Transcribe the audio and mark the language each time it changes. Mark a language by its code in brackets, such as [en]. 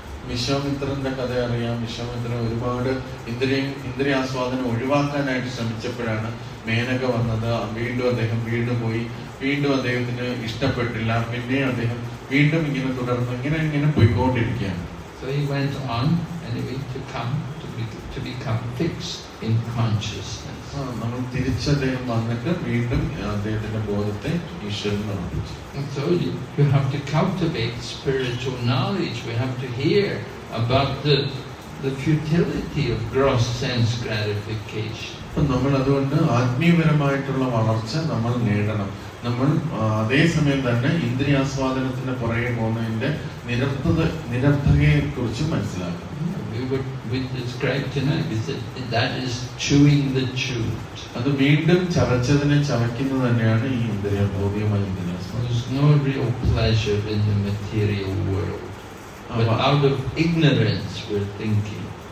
[ml] വിശ്വാമിത്രന്റെ കഥ അറിയാം. വിശ്വാമിത്രൻ ഒരുപാട് ഇന്ദ്രിയാസ്വാദനം ഒഴിവാക്കാനായിട്ട് ശ്രമിച്ചപ്പോഴാണ് മേനക വന്നത്. വീണ്ടും അദ്ദേഹം പോയി, വീണ്ടും അദ്ദേഹത്തിന് ഇഷ്ടപ്പെട്ടില്ല. പിന്നെ അദ്ദേഹം വീണ്ടും ഇങ്ങനെ തുടർന്ന് ഇങ്ങനെ പോയിക്കൊണ്ടിരിക്കുകയാണ്. [en] So he went on anyway to become fixed in consciousness. [ml] നമ്മൾ തിരിച്ചദ്ദേഹം വന്നിട്ട് വീണ്ടും അദ്ദേഹത്തിന്റെ ബോധത്തെ ഈശ്വരൻ നടപ്പിച്ചു. [en] So you have to cultivate spiritual knowledge. We have to hear about the futility of gross sense gratification. [ml] നമ്മൾ അതുകൊണ്ട് ആത്മീയപരമായിട്ടുള്ള വളർച്ച നമ്മൾ നേടണം. നമ്മൾ അതേസമയം തന്നെ ഇന്ദ്രിയാസ്വാദനത്തിന്റെ പുറകെ പോകുന്നതിന്റെ നിരർത്ഥകയെ കുറിച്ച് മനസ്സിലാക്കണം. [en] We we described tonight. We said that is chewing the chewed. [ml] അത് വീണ്ടും ചവച്ചതിനെ ചവയ്ക്കുന്നത് തന്നെയാണ് ഈ ഇന്ദ്രിയം, ഭൗതികമായ ഇന്ദ്രിയം. [en] There's no real pleasure in the material world. But out of ignorance we're thinking.